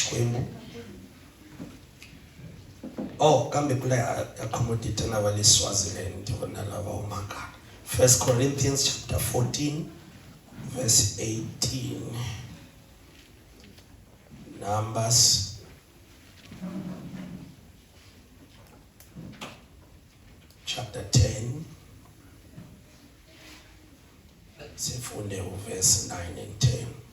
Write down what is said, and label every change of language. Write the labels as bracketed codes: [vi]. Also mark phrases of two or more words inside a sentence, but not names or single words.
[ts] xikwembu. Oh, kambe kule accommodate lava le Swaziland vona lava humaka. [en] 1 Corinthians chapter 14 verse 18. Numbers chapter 10. Sifunde verse 9 and 10.